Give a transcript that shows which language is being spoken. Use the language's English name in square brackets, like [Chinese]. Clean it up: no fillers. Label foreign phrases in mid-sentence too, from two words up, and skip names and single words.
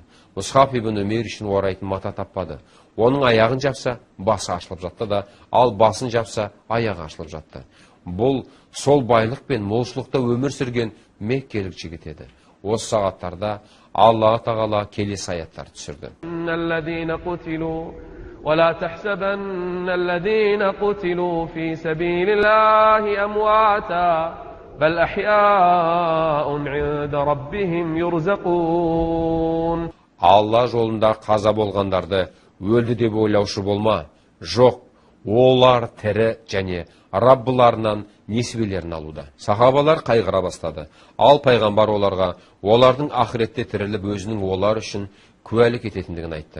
[Kazakh] Мұсхаб ибн Умейр үшін орайтын мата таппады. Оның аяғын жапса, басы ашылып жатты да, ал басын жапса, аяғы ашылып жатты. Бұл сол байлық пен молшылықта өмір сүрген меккелік жігіт еді. Осы сағаттарда Алла тағала келесі аяттар түсірді. [Arabic] ولا تحسبن الذين قتلوا في سبيل الله أمواتا بل أحياء عند ربهم يرزقون. [Kazakh] Алла жолында қаза болғандарды өлді деп ойлаушы болма. Жоқ, олар тірі және Раббыларынан несібелерін алуда. Сахабалар қайғыра бастады. Ал пайғамбар оларға, олардың ақыретте тіріліп өзінің олар үшін куәлік ететіндігін айтты.